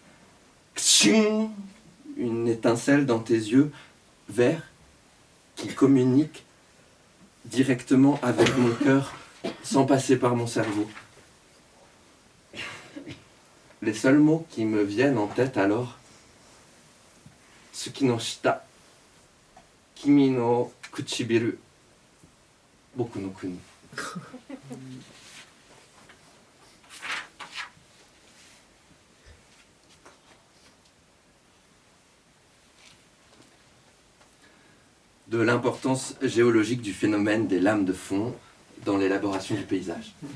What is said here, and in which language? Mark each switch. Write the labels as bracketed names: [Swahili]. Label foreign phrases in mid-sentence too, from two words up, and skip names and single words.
[French] Une étincelle dans tes yeux verts qui communique directement avec mon cœur sans passer par mon cerveau. Les seuls mots qui me viennent en tête alors, [Japanese] 月の下、君の唇、僕の国. [French] De l'importance géologique du phénomène des lames de fond dans l'élaboration du paysage.